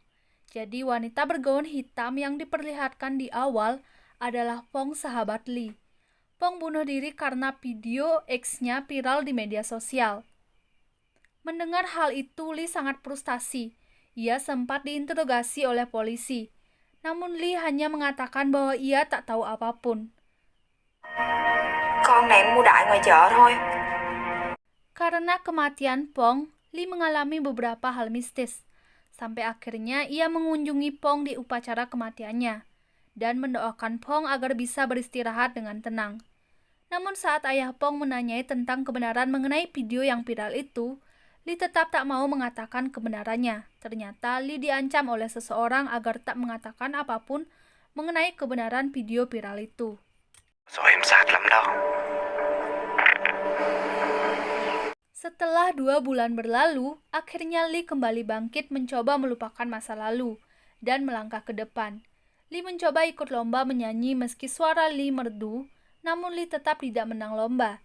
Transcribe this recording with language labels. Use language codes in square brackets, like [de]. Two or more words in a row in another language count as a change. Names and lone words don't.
[id] Jadi wanita bergaun hitam yang diperlihatkan di awal adalah Pong sahabat Lee. Pong bunuh diri karena video X-nya viral di media sosial. Mendengar hal itu, Lee sangat frustasi. Ia sempat diinterogasi oleh polisi, namun Lee hanya mengatakan bahwa ia tak tahu apapun. [vi] Con này mua đại ngoài chợ thôi. [id] Karena kematian Pong, Lee mengalami beberapa hal mistis. Sampai akhirnya ia mengunjungi Pong di upacara kematiannya dan mendoakan Pong agar bisa beristirahat dengan tenang. Namun saat ayah Pong menanyai tentang kebenaran mengenai video yang viral itu, Lee tetap tak mau mengatakan kebenarannya. Ternyata Lee diancam oleh seseorang agar tak mengatakan apapun mengenai kebenaran video viral itu. [vi] Rồi em sạc lắm đâu. [id] Setelah 2 bulan berlalu, akhirnya Lee kembali bangkit mencoba melupakan masa lalu dan melangkah ke depan. Lee mencoba ikut lomba menyanyi meski suara Lee merdu, namun Lee tetap tidak menang lomba.